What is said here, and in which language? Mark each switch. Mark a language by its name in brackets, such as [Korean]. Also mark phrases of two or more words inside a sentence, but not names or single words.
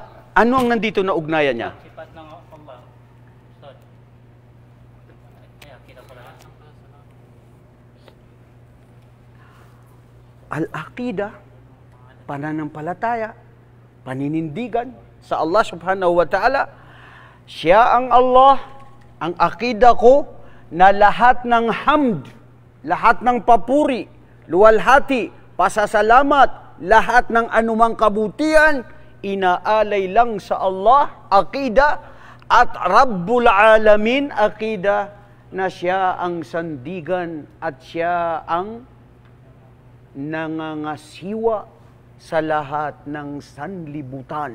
[Filipino] Ano ang nandito na ugnayan niya? Sifat ng Allah. Ustad. Kaya kita pala. Al-aqidah, pananampalataya, paninindigan sa Allah [Arabic] سبحانه وتعالى. [Filipino] Siya ang Allah, ang aqidah ko na lahat ng hamd, lahat ng papuri, luwalhati, pasasalamat, lahat ng anumang kabutihan, inaalay lang sa Allah, aqidah, at [Arabic] رب العالمين, [Filipino] aqidah, na siya ang sandigan at siya ang nangangasiwa sa lahat ng sanlibutan.